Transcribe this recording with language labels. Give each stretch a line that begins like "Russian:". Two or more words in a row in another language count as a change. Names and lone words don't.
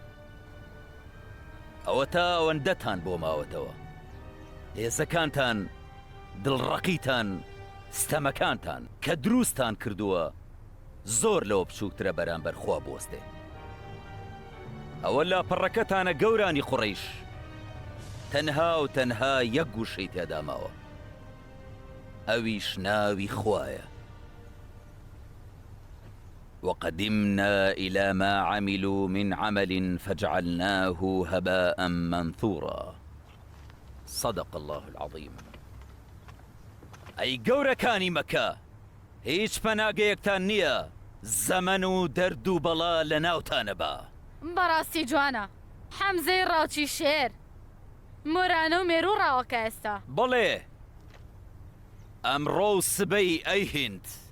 Central Kurdish: ئەوە تا ئەوەندەتان بۆ ماوەتەوە، هێزەکانتان، دڵڕەقیتان، ستەمەکانتان کە دروستان کردووە زۆر لەوە بچووکترە بەرامبەر خوا بۆستێ. ئەوە لاپەڕەکەتانە گەورانی قوڕەیش، تەنها و تەنها یەک گوشەی تێدا ماوە، ئەویش ناوی خوایە.
Arabic: وقدمنا إلى ما عملوا من عمل فجعلناه هباء منثورا. صدق الله العظيم.
Central Kurdish: ئەی گەورەکانی مەکە، هیچ پەناگەیەکتان نییە، زەمن و دەرد و بەڵا لە ناوتانە بە. بەڕاستی جوانە، حەمزەی ڕاوچی شێر، مۆرانە و مێرو ڕاوەکە ئێستا. بەڵێ، ئەمڕۆ و سبەی ئەی هیند.